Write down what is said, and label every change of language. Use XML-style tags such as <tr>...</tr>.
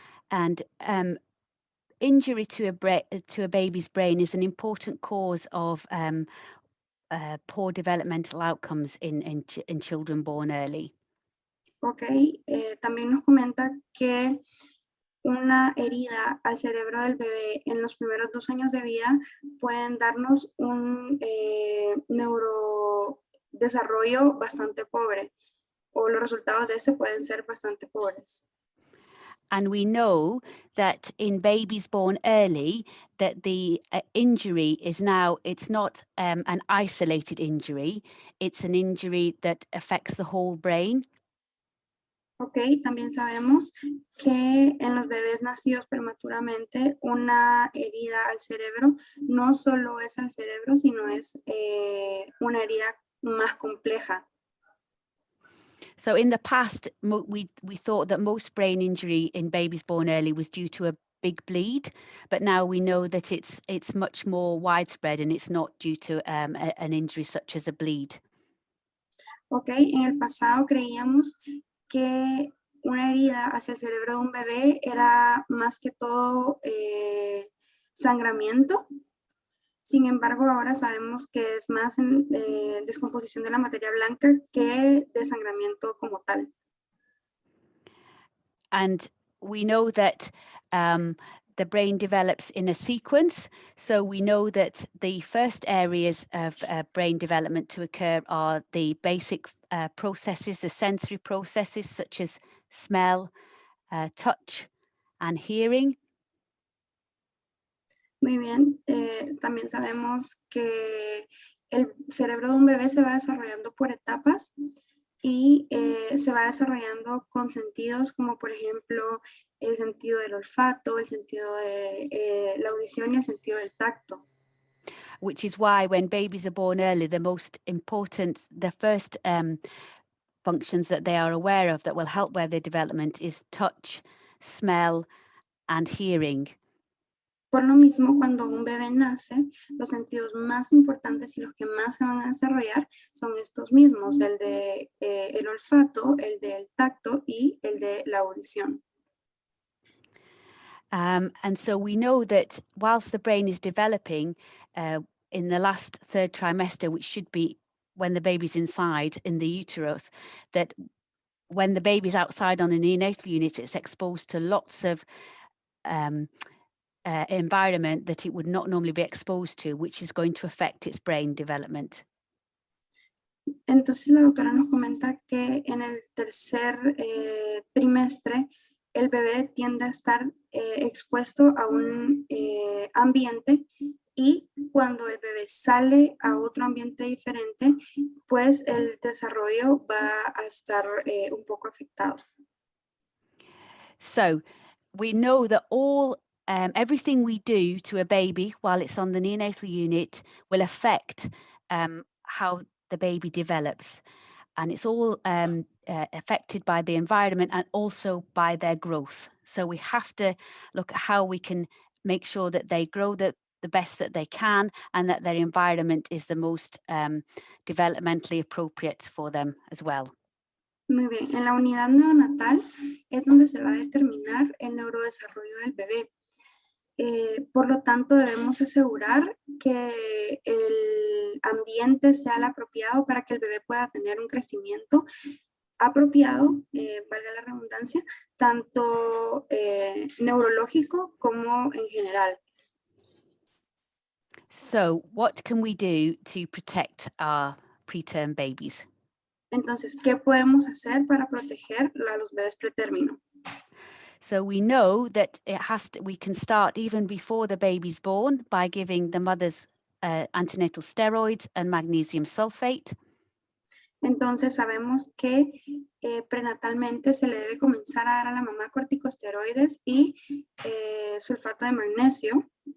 <en>And injury to a baby's brain is an important cause of poor developmental outcomes in children born early.</en> <es>Ok, también nos comenta que una herida al cerebro del bebé en los primeros 2 años de vida pueden darnos un neurodesarrollo bastante pobre o los resultados de este pueden ser bastante pobres.</es> <en>And we know that in babies born early, that the injury is now, it's not an isolated injury, it's an injury that affects the whole brain.</en> <es>Ok, también sabemos que en los bebés nacidos prematuramente una herida al cerebro no solo es al cerebro, sino es una herida más compleja.</es> <en>So in the past, we thought that most brain injury in babies born early was due to a big bleed, but now we know that it's much more widespread and it's not due to an injury such as a bleed.</en> <es>Ok, en el pasado creíamos que una herida hacia el cerebro de un bebé era más que todo sangramiento. Sin embargo, ahora sabemos que es más descomposición de la materia blanca que desangramiento como tal.</es> <en>And we know that the brain develops in a sequence. So we know that the first areas of brain development to occur are the basic processes, the sensory processes such as smell, touch, and hearing.</en> <es>Muy bien, también sabemos que el cerebro de un bebé se va desarrollando por etapas y se va desarrollando con sentidos como por ejemplo el sentido del olfato, el sentido de la audición y el sentido del tacto.</es> <en>Which is why when babies are born early, the most important, the first functions that they are aware of that will help with their development is touch, smell, and hearing.</en> <es>Por lo mismo, cuando un bebé nace, los sentidos más importantes y los que más se van a desarrollar son estos mismos, el de el olfato, el del tacto y el de la audición.</es> <en>And so we know that whilst the brain is developing in the last third trimester, which should be when the baby's inside in the uterus, that when the baby's outside on the neonatal unit, it's exposed to lots of environment that it would not normally be exposed to, which is going to affect its brain development.</en> <es>Entonces la doctora nos comenta que en el tercer trimestre el bebé tiende a estar expuesto a un ambiente y cuando el bebé sale a otro ambiente diferente, pues el desarrollo va a estar un poco afectado.</es> <en>So we know that everything we do to a baby while it's on the neonatal unit will affect how the baby develops. And it's all affected by the environment and also by their growth. So we have to look at how we can make sure that they grow the best that they can and that their environment is the most developmentally appropriate for them as well.</en> <es>Muy bien, en la unidad neonatal es donde se va a determinar el neurodesarrollo del bebé. Por lo tanto, debemos asegurar que el ambiente sea el apropiado para que el bebé pueda tener un crecimiento apropiado, valga la redundancia, tanto neurológico como en general.</es> <en>So what can we do to protect our preterm babies?</en> <es>Entonces, ¿qué podemos hacer para proteger a los bebés pretérmino?</es> <en>So we know that we can start even before the baby's born by giving the mother's antenatal steroids and magnesium sulfate.</en> <es>Entonces sabemos que prenatalmente se le debe comenzar a dar a la mamá corticosteroides y sulfato de magnesio.</es>